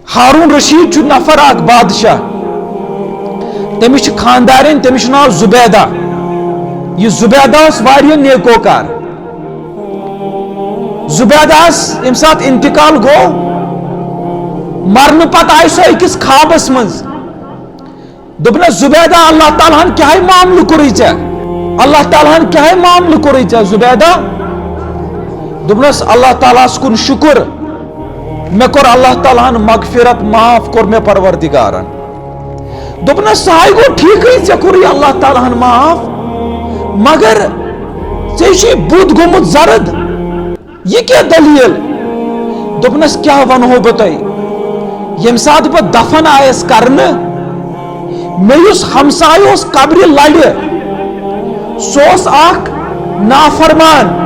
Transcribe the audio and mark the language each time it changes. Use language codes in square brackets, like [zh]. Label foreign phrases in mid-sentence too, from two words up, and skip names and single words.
[ks] ہارون رشید نفر اک بادشاہ تمس خاندارن تمس ناو زبیدہ یہ زبیدہ واریاہ نیکوکار زبیدہ یم سات انتقال گو مرن پتہ آئی سو أکس خوابس مز دپنس زبیدہ اللہ تعالیٰ ہن کیا معاملہ کوری ژےٚ اللہ تعالیٰ ہن کیا معاملہ کوری ژےٚ زبیدہ دپنس اللہ تعالیٰ کن شکر مے کور اللہ تعالیٰ ہن مغفرت معاف کور مے پروردگارن دپنس سہی گو ٹھیک ژےٚ کوری اللہ تعالیٰ ہن معاف مگر ژےٚ بُتھ گومُت زرد یہ کیا دلیل دپنس کیا ونہو بہ تۄہہِ یم سات بہ دفن آیس کرنے مے یس ہمسایہ قبر لڑ سہ اخ نافرمان